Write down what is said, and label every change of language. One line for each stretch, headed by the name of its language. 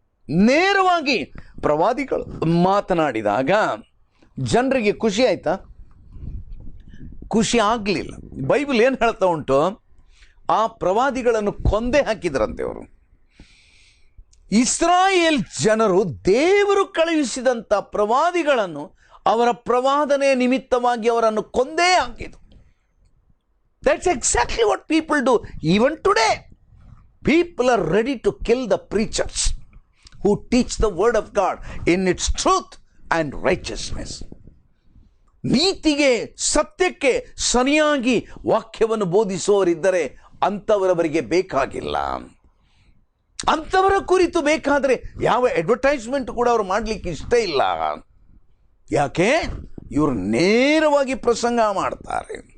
Kannada: ನೇರವಾಗಿ ಪ್ರವಾದಿಗಳು ಮಾತನಾಡಿದಾಗ ಜನರಿಗೆ ಖುಷಿ ಆಯ್ತಾ? ಖುಷಿ ಆಗಲಿಲ್ಲ. ಬೈಬಲ್ ಏನು ಹೇಳ್ತಾ ಉಂಟು, ಆ ಪ್ರವಾದಿಗಳನ್ನು ಕೊಂದೇ ಹಾಕಿದ್ರಂತೆ ಅವರು. ಇಸ್ರಾಯೇಲ್ ಜನರು ದೇವರು ಕಳುಹಿಸಿದಂಥ ಪ್ರವಾದಿಗಳನ್ನು ಅವರ ಪ್ರವಾದನೆ ನಿಮಿತ್ತವಾಗಿ ಅವರನ್ನು ಕೊಂದೇ ಹಾಕಿದರು.
English: That's exactly what people do. Even today, people are ready to kill the preachers who teach the word of God in its truth and righteousness.
Kannada: ನೀತಿಗೆ, ಸತ್ಯಕ್ಕೆ ಸರಿಯಾಗಿ ವಾಕ್ಯವನ್ನು ಬೋಧಿಸುವವರಿದ್ದರೆ ಅಂಥವರವರಿಗೆ ಬೇಕಾಗಿಲ್ಲ. ಅಂಥವರ ಕುರಿತು ಬೇಕಾದರೆ ಯಾವ ಅಡ್ವರ್ಟೈಸ್ಮೆಂಟ್ ಕೂಡ ಅವರು ಮಾಡಲಿಕ್ಕೆ ಇಷ್ಟ ಇಲ್ಲ. ಯಾಕೆ? ಇವರು ನೇರವಾಗಿ ಪ್ರಸಂಗ ಮಾಡ್ತಾರೆ.